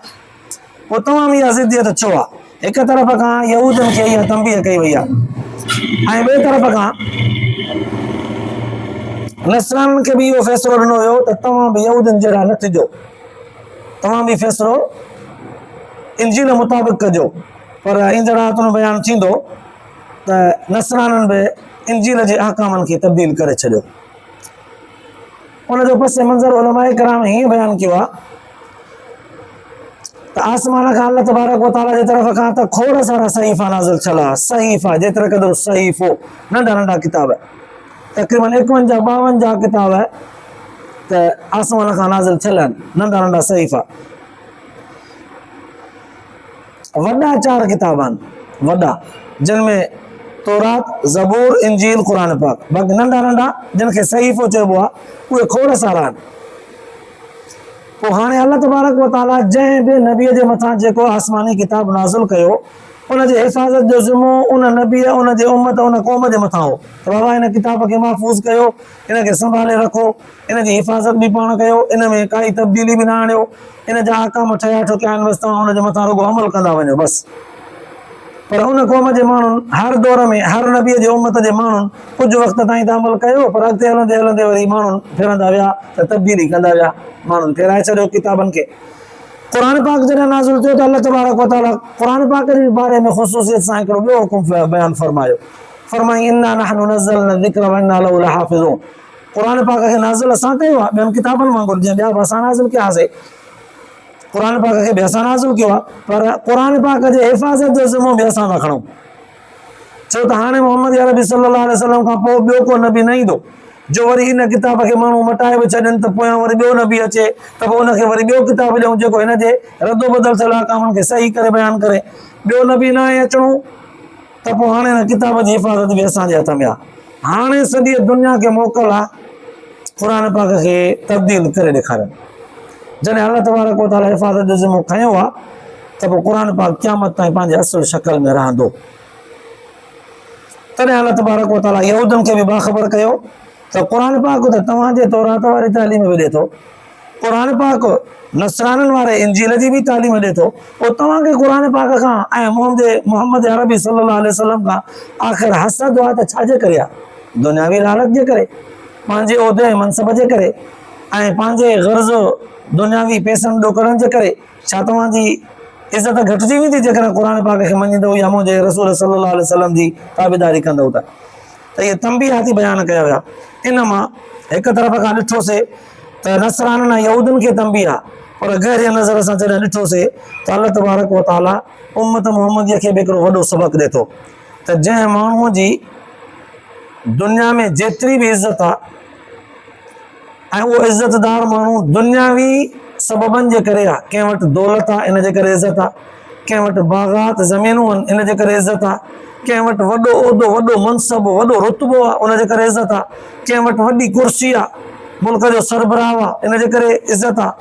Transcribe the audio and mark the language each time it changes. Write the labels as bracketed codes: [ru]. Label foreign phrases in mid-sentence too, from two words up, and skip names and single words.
[sd] पोइ तव्हां बि इहा ज़िद्दियत छो आहे? हिक तरफ़ खां यहूदियुनि खे इहा तंबीह कई वई आहे ऐं ॿिए तरफ़ खां नसराननि खे बि इहो फ़ैसिलो ॾिनो वियो त तव्हां बि यहूदियुनि जहिड़ा न थिजो, तव्हां बि फ़ैसिलो इंजील मुताबिक़ कजो। पर ईंदड़ आयतुनि बयानु थींदो त नसराननि बि इंजील जे अहकामनि खे तब्दील करे छॾियो। उनजो पस मंज़र उलमाए किराम हीअं बयानु कयो आहे त आसमान खां अल्लाह तबारक व तआला जे तरफ़ खां त खोड़ सारा सहीफ़ा नाज़िल थियल आहे। सहीफ़ा जेतिरे क़दुरु सहीफ़ो, नंढा नंढा किताब, तक़रीबन 51-52 किताब त आसमान खां नाज़िल थियल आहिनि, नंढा नंढा सहीफ़ा। वॾा 4 किताब आहिनि वॾा, जिन में तौरात, ज़बूर, इंजील, क़ुरान पाक। बाक़ी नंढा नंढा जिन खे सहीफ़ो चइबो आहे उहे खोड़ सारा आहिनि। पोइ हाणे अल्लाह तबारक व तआला जंहिं बि नबीअ जे मथां जेको आसमानी किताब नाज़िल कयो, उन जे हिफ़ाज़त जो ज़िम्मो उन नबी, उन जे उम्मत, उन क़ौम जे मथां हो त बाबा इन किताब खे महफ़ूज़ कयो, इन खे संभाले रखो, इन जी हिफ़ाज़त बि पाण कयो, इन में काई तब्दीली बि न आणियो, इन जा अहकाम ठहिया ठुकिया आहिनि, बसि तव्हां उन जे मथां रुॻो अमल कंदा वञो बसि। पर उन क़ौम जे माण्हुनि हर दौर में हर नबीअ जे उम्मत जे माण्हुनि कुझु वक़्त ताईं त अमल कयो, पर अॻिते हलंदे हलंदे वरी माण्हुनि फिरंदा विया त तब्दीली कंदा विया, माण्हुनि फेराए छॾियो किताबनि खे। क़ुरान पाक जॾहिं नाज़िल थियो त अल्लाह तबारक व तआला क़ुरान पाक जे बारे में ख़ुसूसियत सां हिकिड़ो ॿियो हुकुम बयानु फरमायो, फरमाई [ar] إنا نحن نزلنا الذكر وإنا له لحافظون. [sd] क़ुरान पाक खे नाज़िल असां कयो आहे, ॿियनि किताबनि वांगुरु जीअं ॿिया बि असां नाज़िल कयासीं, क़ुरान पाक खे बि असां नाज़िल कयो आहे, पर क़ुरान पाक जे हिफ़ाज़त जो ज़िम्मो बि असां था खणूं। छो त हाणे मोहम्मद अरबी [ar] صلى الله عليه وسلم [sd] खां पोइ ॿियो को नबी न ईंदो जो वरी इन किताब खे माण्हू मटाए बि छॾनि त पोयां वरी ॿियो नबी अचे त पोइ उनखे वरी ॿियो किताब ॾियूं जेको हिन जे रदो बदल थियल अहकामनि खे सही करे बयानु करे। ॿियो नबी न आहे अचणो त पोइ हाणे हिन किताब जी हिफ़ाज़त बि असांजे हथ में आहे। हाणे सॼी दुनिया खे मोकल आहे क़ुरान पाक खे तब्दील करे ॾेखारनि। जॾहिं अल्लाह तबारक व तआला हिफ़ाज़त जो ज़िम्मो खयों आहे त पोइ क़ुरान पाक क़यामत ताईं पंहिंजे असुल शक्ल में रहंदो। तॾहिं अल्लाह तबारक व तआला यहूदनि खे बि बाख़बर कयो त क़ुरान पाक त तव्हांजे तौरात वारी तालीम बि ॾिए थो, क़ुरान पाक नसराननि वारे इंजील जी बि तालीम ॾिए थो, पोइ तव्हांखे क़ुरान पाक खां ऐं मोहम्मद अरबी [ar] صلى الله عليه وسلم [sd] खां आख़िर हसद आहे त छाजे करे आहे? दुनियावी लालच जे करे, पंहिंजे उहिदे मनसब जे करे ऐं पंहिंजे गर्ज़ दुनियावी पैसनि ॾोकड़नि जे करे। छा तव्हांजी इज़त घटिजी वेंदी जेकॾहिं क़ुरान पाक खे मञींदव या मुंहिंजे रसूल [ar] صلى الله عليه وسلم [sd] जी ताबेदारी कंदव त इहे तंबीहाती बयान कया विया। इन मां हिकु तरफ़ खां ॾिठोसीं त नसराननि ऐं यहूदनि खे तंबी आहे, पर गहरीअ नज़र सां जॾहिं ॾिठोसीं त अल्लाह तबारक व तआला उम्मत मुहम्मदीअ खे बि हिकिड़ो वॾो सबक़ ॾिए थो त जंहिं माण्हूअ जी दुनिया में जेतिरी बि इज़त आहे ऐं उहो इज़तदार माण्हू दुनियावी सबबनि जे करे आहे, कंहिं वटि दौलत आहे इन जे करे इज़त आहे, कंहिं वटि बाग़ात ज़मीनूं आहिनि इन जे करे इज़त आहे, कंहिं वटि वॾो उहिदो, वॾो मनसब, वॾो रुतबो आहे उन जे करे इज़त आहे, कंहिं वटि वॾी कुर्सी आहे, मुल्क जो सरबराह आहे इन जे करे इज़त आहे।